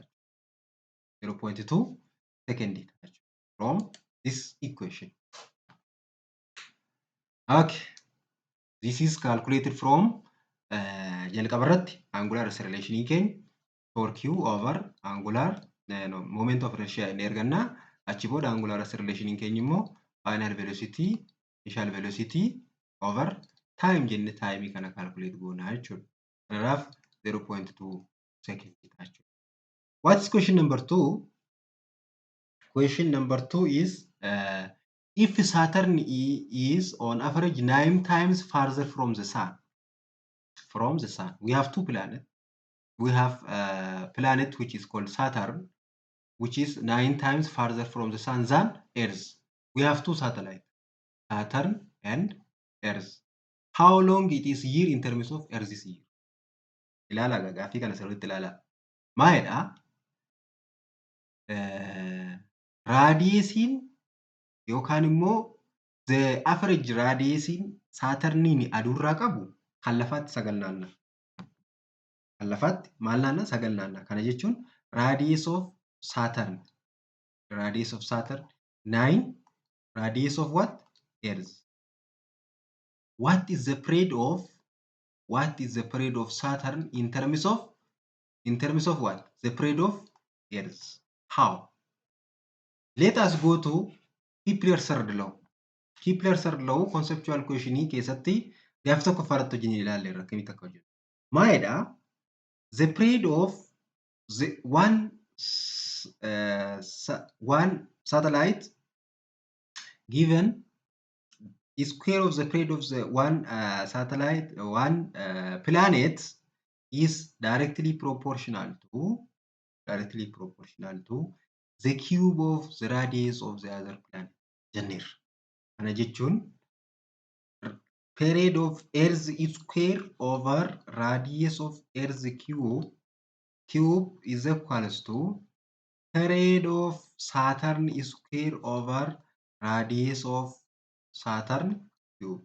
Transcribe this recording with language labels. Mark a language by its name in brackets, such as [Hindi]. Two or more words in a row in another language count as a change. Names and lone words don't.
[English] 0.2 second from this equation. Okay, this is calculated from jalqabarratti angular acceleration keenya torque over angular moment of inertia [Oromo] inni arganna. Achi booda [English] angular acceleration [Oromo] keenya immoo [English] final velocity, initial velocity over time [Oromo] jenne time kana calculate goona jechuudha. Kanaaf 0.2 second jechuudha. [English] What's question number 2? Question number 2 is if Saturn is on average 9 times farther from the Sun, from the sun. We have two planets. We have a planet which is called Saturn, which is 9 times farther from the sun than Earth. We have two satellites, Saturn and Earth. How long it is year in terms of Earth's year? [Oromo] Ilaala gaaffii kana sirriitti ilaala. Maalidha? Raadiyeesiin yookaan immoo [English] the average [Oromo] raadiyeesiin Saatarniin aduurraa qabu kan lafaatti 9 naanna'a. Kan lafaatti maal naanna'a? 9 naanna'a. Kana jechuun [English] radius of Saturn. Radius of Saturn 9. Radius of what? Earth. What is the period of Saturn in terms of what? The period of Earth. How? Let us go to Kepler's third law. Kepler's third law conceptual question [Oromo] keessatti gaafa tokko faratti hojii ilaalleerra akkamitti akka hojjetu. Maalidha? [English] The period of the one satellite given square of the period of the one satellite, one planet is directly proportional to the cube of the radius of the other planet. [Oromo] Jenneer. Kana jechuun [English] period of Earth square over radius of Earth cube is equals to period of Saturn square over radius of Saturn cube.